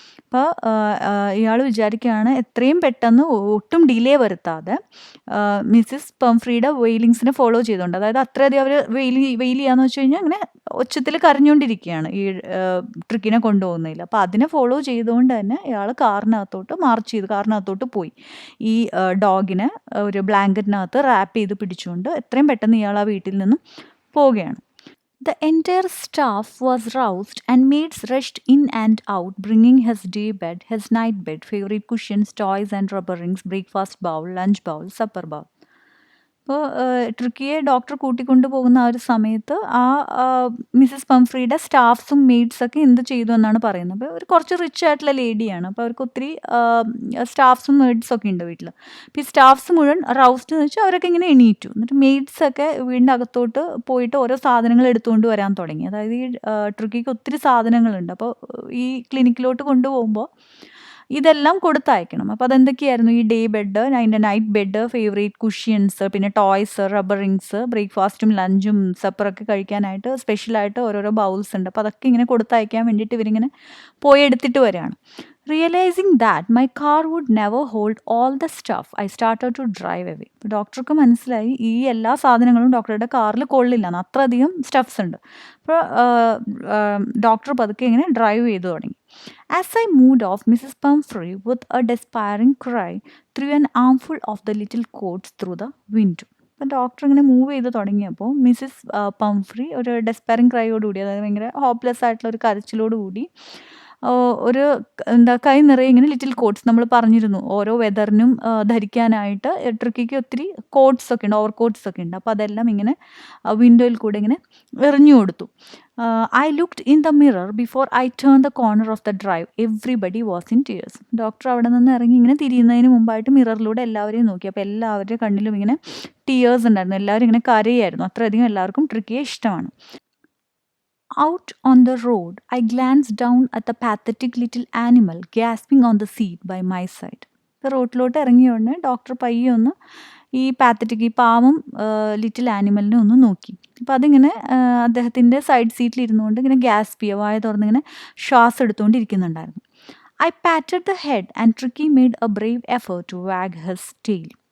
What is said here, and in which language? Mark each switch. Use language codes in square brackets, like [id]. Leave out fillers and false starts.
[ml] അപ്പോൾ ഇയാൾ വിചാരിക്കുകയാണ് എത്രയും പെട്ടെന്ന് ഒട്ടും ഡിലേ വരുത്താതെ മിസ്സിസ് പംഫ്രിയുടെ വെയിലിങ്സിനെ ഫോളോ ചെയ്തുകൊണ്ട്, അതായത് അത്രയധികം അവർ വെയിൽ ചെയ്യാന്ന് വെച്ച് കഴിഞ്ഞാൽ അങ്ങനെ ഒച്ചത്തിൽ കരഞ്ഞുകൊണ്ടിരിക്കുകയാണ് ഈ ട്രിക്കിനെ കൊണ്ടുപോകുന്നതിൽ. അപ്പോൾ അതിനെ ഫോളോ ചെയ്തുകൊണ്ട് തന്നെ ഇയാൾ കാറിനകത്തോട്ട് പോയി ഈ ഡോഗിനെ ഒരു ബ്ലാങ്കറ്റിനകത്ത് റാപ്പ് ചെയ്ത് പിടിച്ചുകൊണ്ട് എത്രയും പെട്ടെന്ന് ഇയാൾ ആ വീട്ടിൽ നിന്നും പോവുകയാണ്. [en] The entire staff was roused and maids rushed in and out, bringing his day bed, his night bed, favorite cushions, toys and rubber rings, breakfast bowl, lunch bowl, supper bowl. [ml] അപ്പോൾ ട്രിക്കിയെ ഡോക്ടർ കൂട്ടിക്കൊണ്ടു പോകുന്ന ആ ഒരു സമയത്ത് ആ Mrs പംഫ്രിയുടെ സ്റ്റാഫ്സും മെയ്ഡ്സൊക്കെ എന്ത് ചെയ്തു എന്നാണ് പറയുന്നത്. അപ്പോൾ ഒരു കുറച്ച് റിച്ച് ആയിട്ടുള്ള ലേഡിയാണ്. അപ്പോൾ അവർക്ക് ഒത്തിരി സ്റ്റാഫ്സും മെയ്ഡ്സൊക്കെ ഉണ്ട് വീട്ടിൽ. അപ്പോൾ ഈ സ്റ്റാഫ്സ് മുഴുവൻ റൗസ്ഡ് എന്ന് വെച്ചാൽ അവരൊക്കെ ഇങ്ങനെ എണീറ്റു. എന്നിട്ട് മെയ്ഡ്സൊക്കെ വീടിൻ്റെ അകത്തോട്ട് പോയിട്ട് ഓരോ സാധനങ്ങൾ എടുത്തുകൊണ്ട് വരാൻ തുടങ്ങി. അതായത് ഈ ട്രിക്കിക്ക് ഒത്തിരി സാധനങ്ങളുണ്ട്. അപ്പോൾ ഈ ക്ലിനിക്കിലോട്ട് കൊണ്ടുപോകുമ്പോൾ ഇതെല്ലാം കൊടുത്തയക്കണം. അപ്പോൾ അതെന്തൊക്കെയായിരുന്നു? ഈ ഡേ ബെഡ്, അതിൻ്റെ നൈറ്റ് ബെഡ്, ഫേവറേറ്റ് കുഷ്യൻസ്, പിന്നെ ടോയ്സ്, റബ്ബർ റിങ്സ്, ബ്രേക്ക്ഫാസ്റ്റും ലഞ്ചും സപ്പറൊക്കെ കഴിക്കാനായിട്ട് സ്പെഷ്യലായിട്ട് ഓരോരോ ബൗൾസ് ഉണ്ട്. അപ്പോൾ അതൊക്കെ ഇങ്ങനെ കൊടുത്തയക്കാൻ വേണ്ടിയിട്ട് ഇവരിങ്ങനെ പോയി എടുത്തിട്ട് വരികയാണ്. [en] Realising that my car would never hold all the stuff I started to drive away. [ml] ഇപ്പോൾ ഡോക്ടർക്ക് മനസ്സിലായി ഈ എല്ലാ സാധനങ്ങളും ഡോക്ടറുടെ കാറിൽ കൊള്ളില്ല, അത്രയധികം സ്റ്റഫ്സ് ഉണ്ട്. അപ്പോൾ ഡോക്ടർ പതുക്കെ ഇങ്ങനെ ഡ്രൈവ് ചെയ്തു തുടങ്ങി. [en] As I moved off, Mrs. Pumphrey, with a despairing cry, threw an armful of the little coats through the window. [ml] അപ്പോൾ ഡോക്ടർ ഇങ്ങനെ മൂവ് ചെയ്ത് തുടങ്ങിയപ്പോൾ മിസ്സിസ് പംഫ്രി ഒരു ഡെസ്പയറിങ് ക്രൈയോടുകൂടി, അതായത് ഭയങ്കര ഹോപ്പ്ലെസ് ആയിട്ടുള്ള ഒരു കരച്ചിലോടുകൂടി ഒരു കൈ നിറയെ ഇങ്ങനെ ലിറ്റിൽ കോട്ട്സ് നമ്മൾ പറഞ്ഞിരുന്നു ഓരോ വെതറിനും ധരിക്കാനായിട്ട് ട്രിക്കിക്ക് ഒത്തിരി കോട്ട്സ് ഒക്കെ ഉണ്ട്, ഓവർ കോട്ട്സ് ഒക്കെ ഉണ്ട്. അപ്പോൾ അതെല്ലാം ഇങ്ങനെ വിൻഡോയിൽ കൂടെ ഇങ്ങനെ എറിഞ്ഞു കൊടുത്തു. [en] I looked in the mirror before I turn the corner of the drive, everybody was in tears. [ml] Doctor അവിടെ നിന്ന് ഇറങ്ങി ഇങ്ങനെ തിരിയുന്നതിന് മുമ്പായിട്ട് മിററിലൂടെ എല്ലാവരെയും നോക്കി. അപ്പോൾ എല്ലാവരുടെ കണ്ണിലും ഇങ്ങനെ ടിയേഴ്സ് ഉണ്ടായിരുന്നു, എല്ലാവരും ഇങ്ങനെ കരയായിരുന്നു, അത്രയധികം എല്ലാവർക്കും ട്രിക്കിയെ ഇഷ്ടമാണ്. [en] Out on the road, I glanced down at the pathetic little animal gasping on the seat by my side. [ml] റോട്ടിലോട്ട് ഇറങ്ങിയ ഉടനെ ഡോക്ടർ പയ്യെ ഒന്ന് ഈ പാത്തറ്റിക്, ഈ പാവം ലിറ്റിൽ ആനിമലിനെ ഒന്ന് നോക്കി. അപ്പോൾ അതിങ്ങനെ അദ്ദേഹത്തിൻ്റെ സൈഡ് സീറ്റിൽ ഇരുന്നുകൊണ്ട് ഇങ്ങനെ ഗ്യാസ്പ് ചെയ്യുക, വായ തുറന്നിങ്ങനെ ശ്വാസം എടുത്തുകൊണ്ടിരിക്കുന്നുണ്ടായിരുന്നു. [en] I patted the head and Tricky made a brave effort to wag his tail.